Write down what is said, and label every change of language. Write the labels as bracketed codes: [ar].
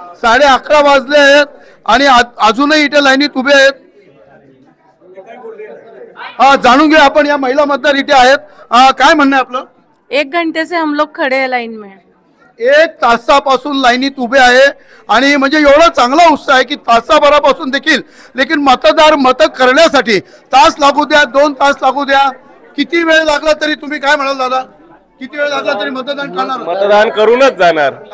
[mr] 11:30 वाजले आहेत आणि अजूनही इथे लाईनीत उभे आहेत. जाणून घ्या आपण या महिला मतदार इथे आहेत. काय म्हणणं आहे आपलं? [hi] 1 घंटे से हम लोग खड़े हैं लाइन में. [mr] 1 तासापासून लाईनीत उभे आहे आणि म्हणजे एवढा चांगला उत्साह आहे की तासाभरापासून देखील लेकिन मतदार मत करण्यासाठी तास लागू द्या, 2 तास लागू द्या, किती वेळ लागला तरी तुम्ही काय म्हणाल दादा? किती वेळ लागला तरी मतदान करणार? मतदान करूनच जाणार.